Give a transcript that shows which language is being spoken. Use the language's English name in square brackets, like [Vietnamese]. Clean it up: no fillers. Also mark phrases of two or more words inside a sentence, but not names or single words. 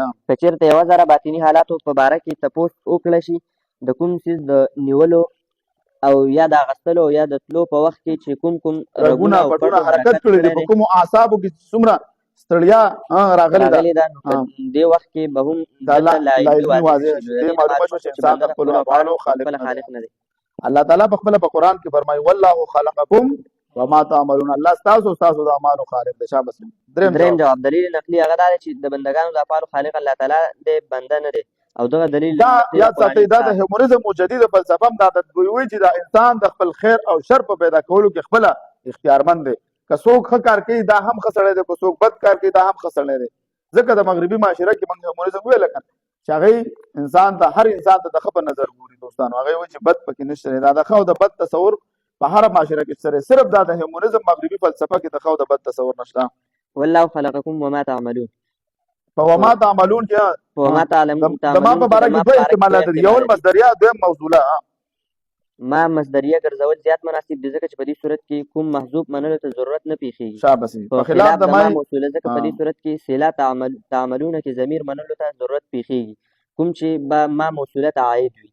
[Pashto] که چېرته یوه ذره باطني حالاتو په باره کې تپوس وکړه شي د کوم څیز د نیولو او یا د اخیستلو او یا د تلو په وخت کې چې کوم رګونه پټونه حرکت کړي دي، په کومو اعصابو کې څومره ستړیا راغلې ده، نو په دې وخت کې به هم لازمي واضح شي، معلومه شوه چې انسان د خپلو افعالو خالق نه دی. الله تعالی په خپله په قرآن کې فرمایي [Arabic] والله خلقکم وما تعملون. [Pashto] الله ستاسو د اعمالو خالق دی. شاباس. دریم جواب دلیل نقلي هغه دا دی چې د بندګانو د افعالو خالق الله تعالی دی، بنده نه دی. او دغه دلیل دا یاد ساتئ، دا د هیومنزم او جدید فلسفه هم دا وایي چې دا انسان د خپل خیر او شر په پیدا کولو کې خپله اختیارمند دی. که څوک ښه کار کوي دا هم ښه سړی دی، که څوک بد کار کوي دا هم ښه سړی دی. ځکه د مغربي معاشره کې موږ هیومنزم ویله که چې هغوی هر انسان ته د ښه په نظر ګوري. دوستانو هغوی وایي چې بد پکې نشته دی. دا د ښه او د بد تصور په هره معاشره کې شته دی، صرف دا د هیومنزم مغربي فلسفه کې د ښه او د بد تصور نشته. [Arabic] والله خلقکم وما تعملون. [Pashto] په [Arabic] وما تعملون [Pashto] کې [Arabic] وما تعلمون [Pashto] د ما په باره کې دوه احتمالات دي، یو مصدریه دویم موصوله. ما مصدریه ګرځول زیات مناسب دي ځکه چې په دې صورت کې کوم محذوف منلو ته ضرورت نه پیښیږي. شاباس. په خلاف د ما موصوله ځکه په دې صورت کې صله تعملون کې ضمیر منلو ته ضرورت پیښیږي، کوم چې به ما موصوله ته عاید وي.